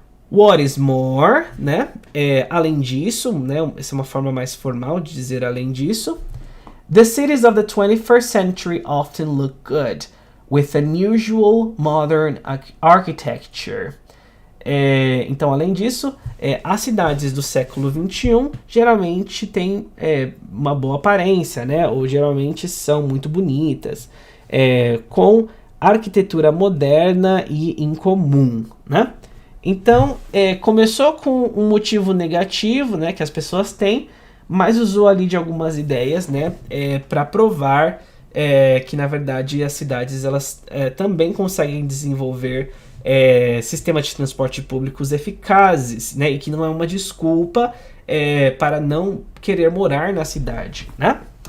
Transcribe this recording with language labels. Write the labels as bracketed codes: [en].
[en] What is more, [pt] né? Além disso, né? Essa é uma forma mais formal de dizer além disso. [en] The cities of the 21st century often look good, with unusual modern architecture. [pt] Então, além disso, as cidades do século XXI geralmente têm uma boa aparência, né? Ou geralmente são muito bonitas, com arquitetura moderna e incomum, né? Então, começou com um motivo negativo, né, que as pessoas têm, mas usou ali de algumas ideias, né, para provar que, na verdade, as cidades elas também conseguem desenvolver sistemas de transporte públicos eficazes, né, e que não é uma desculpa para não querer morar na cidade, né?